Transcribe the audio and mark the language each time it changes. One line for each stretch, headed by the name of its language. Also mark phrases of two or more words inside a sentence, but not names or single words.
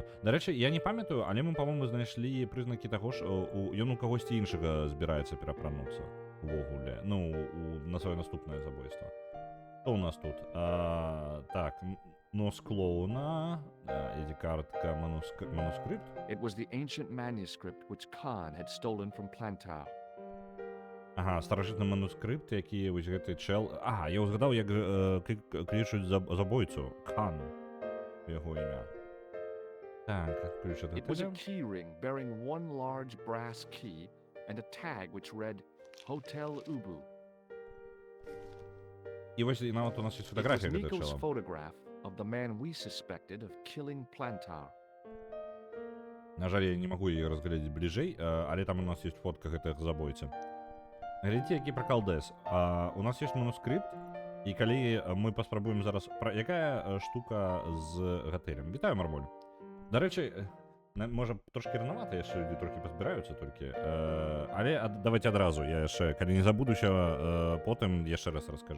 Belarusian: Дарэчы, я не памятаю, але мы, па-моему, знайшлі прызнакі таго, што ён у кагосьці іншага збіраецца перапрануцца увогуле. Ну, на сваё наступнае забойства. Што у нас тут? Так, нос клоуна, ID-картка, манускрипт.
English: It was the ancient manuscript which Khan had stolen from Plantar.
Belarusian: Ага, старажытны манускрипт, які вось гэты чэл... Ага, я ўзгадаў, як клічуць забойцу. Кхан. Яго імя. Так, ключ ад
English: It was a
Belarusian: гатэля.
English: key ring bearing one large brass key and a tag which read Hotel Ubu.
Belarusian: І вось нават у нас ёсць
English: It was
Belarusian: фотаграфія гэтага
English: Nico's
Belarusian: чэла.
English: photograph of the man we suspected of killing Plantar.
Belarusian: На жаль, я не магу яе разглядзець бліжэй, але там у нас ёсць фотка гэтага забойцы. Глядзіце, які пракалдэс. У нас ёсць манускрипт, і калі мы паспрабуем зараз... Якая штука з гатэлем? Вітаю, Мармоль. Дарэчы, можа, трошкі ранавата яшчэ людзі трохі пазбіраюцца толькі, але давайце адразу, я яшчэ, калі не забудуся, потым яшчэ раз раскажу.